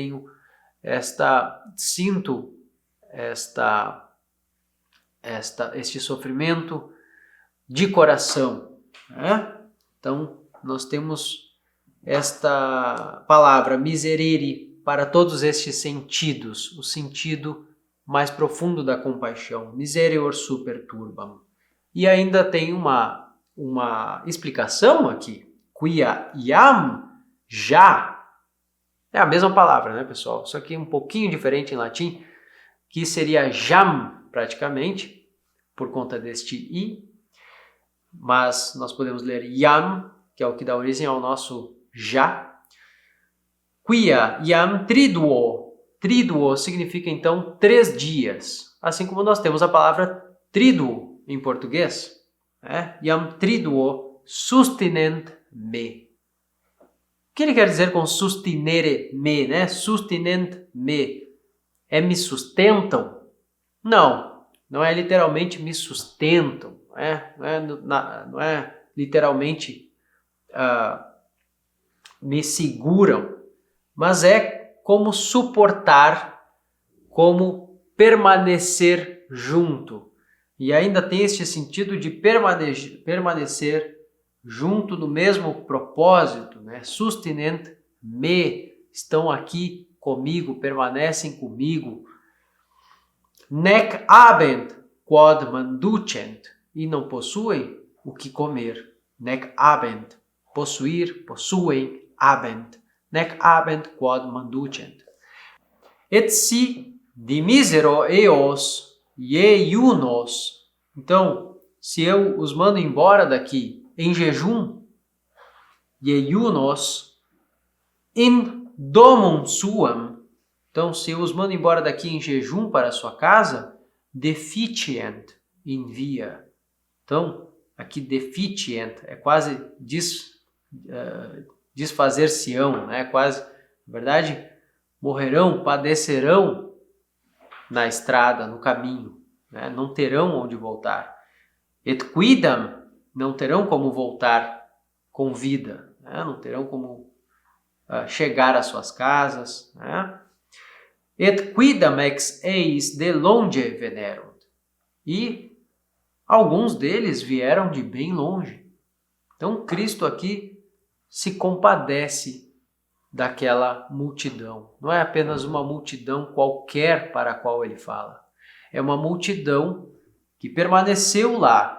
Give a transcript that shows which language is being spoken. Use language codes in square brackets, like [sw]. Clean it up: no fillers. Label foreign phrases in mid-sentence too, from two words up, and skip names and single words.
[pt] Sinto este sofrimento de coração, né? Então, nós temos esta palavra miserere para todos estes sentidos, o sentido mais profundo da compaixão, [la] misereor super turbam. [pt] E ainda tem uma explicação aqui, [la] quia iam [pt] já, é a mesma palavra, né, pessoal? Só que um pouquinho diferente em latim, que seria jam, praticamente, por conta deste i, mas nós podemos ler iam, que é o que dá origem ao nosso já. [la] Quia iam triduo. [pt] Triduo significa então 3 dias, assim como nós temos a palavra triduo em português. [la] Iam triduo sustinent me. [pt] O que ele quer dizer com [la] sustinere me, [pt] né? [la] Sustinent me. [pt] É me sustentam? Não é literalmente me sustentam. Não é literalmente me seguram, mas é como suportar, como permanecer junto. E ainda tem este sentido de permanecer junto no mesmo propósito, né? [la] Sustinent me, [pt] estão aqui comigo, permanecem comigo. [la] Nec habent quod manducent, [pt] e não possuem o que comer. [la] Nec habent, [pt] possuir, possuem, [la] habent. Nec habent quod manducent. Et si dimisero eos iunos. [pt] Então, se eu os mando embora daqui em jejum, [la] iunos, in domum suam. [pt] Então, se eu os mando embora daqui em jejum para a sua casa, [la] deficient in via. [pt] Então, aqui deficient é quase desfazer-se-ão, né? Quase, na verdade, morrerão, padecerão na estrada, no caminho, né? Não terão onde voltar. [la] Et quidam, [pt] não terão como voltar com vida, né? Não terão como chegar às suas casas, né? [la] Et quidam ex eis de longe venerunt. [pt] E alguns deles vieram de bem longe. Então, Cristo aqui se compadece daquela multidão. Não é apenas uma multidão qualquer para a qual ele fala. É uma multidão que permaneceu lá.